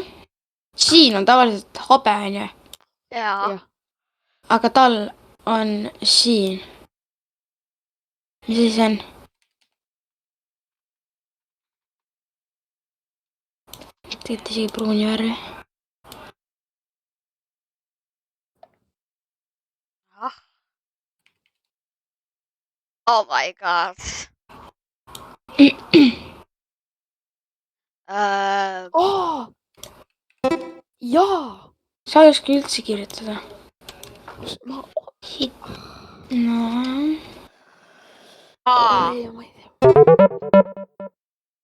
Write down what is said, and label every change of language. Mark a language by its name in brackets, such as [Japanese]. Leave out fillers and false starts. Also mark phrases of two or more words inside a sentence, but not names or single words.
[Estonian] siin on tavaliselt habe onju , jaa . aga tal on siin . mis siis on ? tegelikult isegi pruuni värvi . [English] Oh my god . [Estonian] jaa . sa ei oska üldse kirjutada . ma , no . ma ei tea .